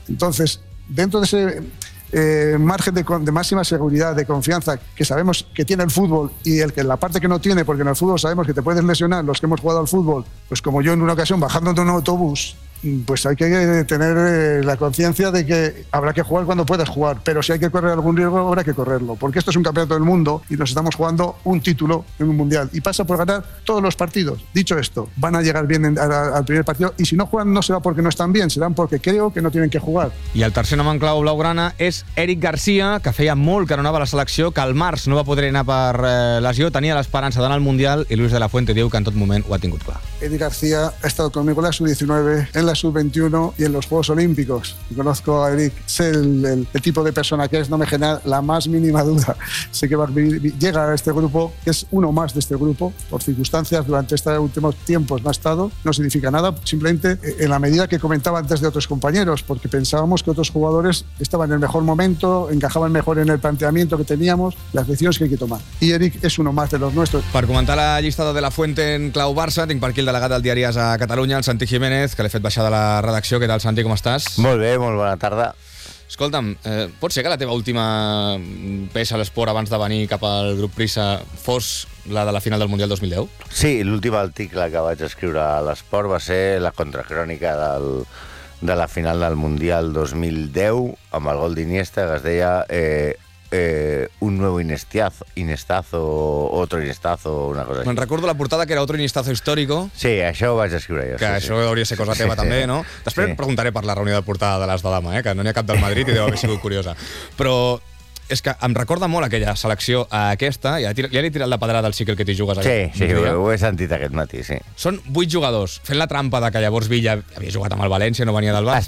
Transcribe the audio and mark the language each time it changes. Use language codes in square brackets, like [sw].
[es] Entonces, dentro de ese margen de máxima seguridad, de confianza, que sabemos que tiene el fútbol y el que la parte que no tiene, porque en el fútbol sabemos que te puedes lesionar, los que hemos jugado al fútbol, pues como yo en una ocasión bajando de un autobús, pues hay que tener la conciencia de que habrá que jugar cuando puedas jugar, pero si hay que correr algún riesgo, habrá que correrlo, porque esto es un campeonato del mundo y nos estamos jugando un título en un mundial y pasa por ganar todos los partidos. Dicho esto, van a llegar bien al primer partido y si no juegan no será porque no están bien, serán porque creo que no tienen que jugar. [ca] I el tercer nom en clau blaugrana és Eric García, que feia molt que no anava a la selecció, que al març no va poder anar per lesió, tenia l'esperança d'anar al Mundial i Luis de la Fuente diu que en tot moment ho ha tingut clar. [es] Eric García ha estado conmigo en la sub-19, en la sub-21 y en los Juegos Olímpicos. Conozco a Eric, sé el tipo de persona que es, no me genera la más mínima duda. Sé que va a llegar a este grupo, que es uno más de este grupo, por circunstancias durante estos últimos tiempos no ha estado, no significa nada, simplemente en la medida que comentaba antes de otros compañeros, porque pensábamos que otros jugadores estaban en el mejor momento, encajaban mejor en el planteamiento que teníamos, las decisiones que hay que tomar. Y Eric es uno más de los nuestros. [ca] Per comentar la llista de la Fuente en clau Barça, tinc per aquí el delegat del diari AS a Catalunya, el Santi Jiménez, que l'he fet baixar de la redacció. Què tal, Santi, com estàs? Molt bé, molt bona tarda. Escolta'm, pot ser que la teva última peça a l'esport abans de venir cap al grup Prisa fos la de la final del Mundial 2010? Sí, l'últim article que vaig escriure a l'esport va ser la contracrònica de la final del Mundial 2010 amb el gol d'Iniesta, que es deia [es] un nuevo Iniestazo, otro Iniestazo, [ca] una cosa així. Me'n recordo la portada, que era [es] otro Iniestazo histórico. [ca] Sí, això ho vaig escriure jo. Que sí, això hauria de ser cosa teva, sí, també, sí, no? Després sí. Et preguntaré per la reunió de portada de l'As de Dama, que no n'hi ha cap del Madrid i deu haver sigut curiosa. Però és que em recorda molt aquella selecció a aquesta, i ja li he tirat la pedrada al cicle que t'hi jugues. Sí, sí, ho he sentit aquest matí, sí. Són 8 jugadors, fent la trampa de que llavors Villa havia jugat amb el València, no venia del Barça.